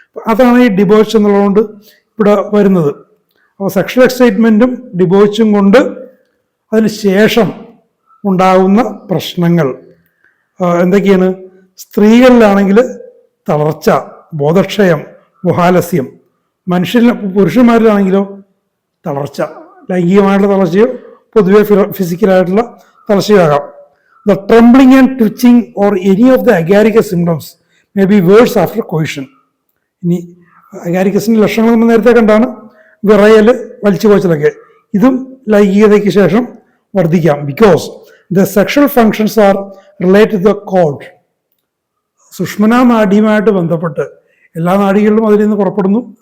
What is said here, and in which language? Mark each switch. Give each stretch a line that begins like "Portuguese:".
Malayalam: അതാണ് ഈ ഡിബോച്ച് എന്നുള്ളതുകൊണ്ട് ഇവിടെ വരുന്നത്. അപ്പോൾ സെക്ഷൽ എക്സൈറ്റ്മെൻറ്റും ഡിബോച്ചും കൊണ്ട് അതിന് ശേഷം ഉണ്ടാകുന്ന പ്രശ്നങ്ങൾ എന്തൊക്കെയാണ്? സ്ത്രീകളിലാണെങ്കിൽ തളർച്ച, ബോധക്ഷയം, മുഹാലസ്യം. പുരുഷന്മാരിലാണെങ്കിലോ തളർച്ച, ലൈംഗികമായിട്ടുള്ള തളർച്ചയോ പൊതുവെ ഫിസിക്കലായിട്ടുള്ള തളർച്ചയാകാം.
English: The trembling and twitching or any of the agaricus symptoms may be worse after coition.
Malayalam: ഇനി അഗാരിക്കസിൻ്റെ ലക്ഷണങ്ങൾ നമ്മൾ നേരത്തെ കണ്ടാണ്. വിറയൽ, വലിച്ചുപോച്ചലൊക്കെ, ഇതും ലൈംഗികതയ്ക്ക് ശേഷം വർദ്ധിക്കാം.
English: Because the sexual functions are related to the cord.
Malayalam: സുഷ്മനാ നാഡിയുമായിട്ട് ബന്ധപ്പെട്ട്, എല്ലാ നാഡികളിലും അതിൽ നിന്ന് പുറപ്പെടുന്നു.